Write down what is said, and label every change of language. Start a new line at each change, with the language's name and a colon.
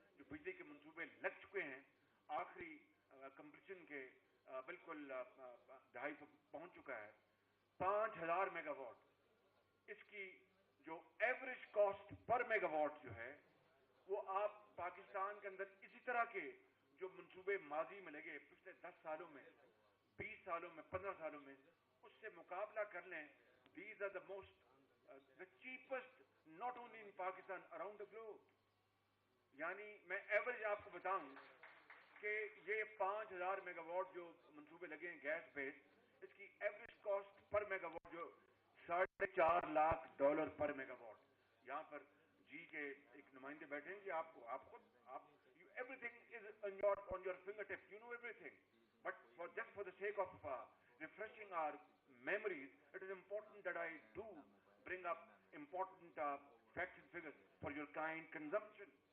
Urdu: جو بجلی کے منصوبے لگ چکے ہیں آخری کمپلیشن کے بالکل دہائی پر پہنچ چکا ہے 5000 میگا واٹ. اس کی جو average cost per mega what جو ہے وہ آپ پاکستان کے اندر اسی طرح کے جو منصوبے ماضی میں لگے پچھلے 10 سالوں میں 20 سالوں میں 15 سالوں میں اس سے مقابلہ کر لیں.
English: These are the most the cheapest not only in Pakistan around the globe.
Urdu: یعنی میں ایوریج آپ کو بتاؤں کہ یہ 5000 میگا واٹ جو منصوبے لگے ہیں گیس بیس اس کی average cost per mega what جو $4.5 لاکھ پر میگا واٹ. یہاں پر جی کے ایک نمائندے بیٹھے ہیں کہ آپ خود
English: Everything is on your fingertip, you know everything, but just for the sake of refreshing our memories, it is important that I do bring up important facts and figures for your kind consumption.